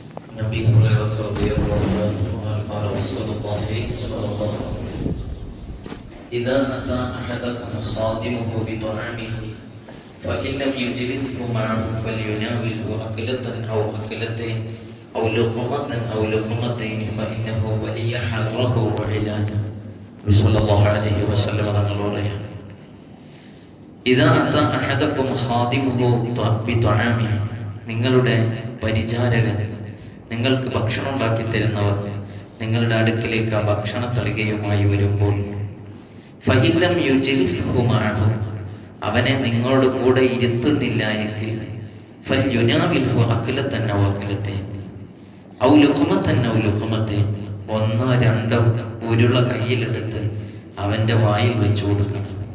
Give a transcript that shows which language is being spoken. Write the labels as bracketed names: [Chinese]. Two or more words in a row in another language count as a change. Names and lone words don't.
[Arabic] أبي هريرة رضي الله عنه قال رسول الله صلى الله عليه وسلم إذا أتى أحدكم خادمه بطعامه فإن لم يجلسه معه فليناوله أكلة أو أكلتين أو لقمة أو لقمتين فإنه ولي حره وعلاجه. صلى الله عليه وسلم പറയാം, إذا أتى أحدكم خادمه بطعامه, [Malayalam] നിങ്ങളുടെ പരിചാരകൻ, നിങ്ങൾക്ക് ഭക്ഷണം ഉണ്ടാക്കി തരുന്നവർ നിങ്ങളുടെ അടുക്കിലേക്ക് ആ ഭക്ഷണ തളികയുമായി വരുമ്പോൾ, [Arabic] فإن لم يجلسه معه, [Malayalam] അവനെ നിങ്ങളുടെ കൂടെ ഇരുത്തുന്നില്ല എങ്കിൽ, [Arabic] فليناوله أكلة أو أكلتين أو لقمة أو لقمتين, [Malayalam] ഒന്നോ രണ്ടോ ഉരുള കയ്യിലെടുത്ത് അവന്റെ വായിൽ വെച്ചു കൊടുക്കണം.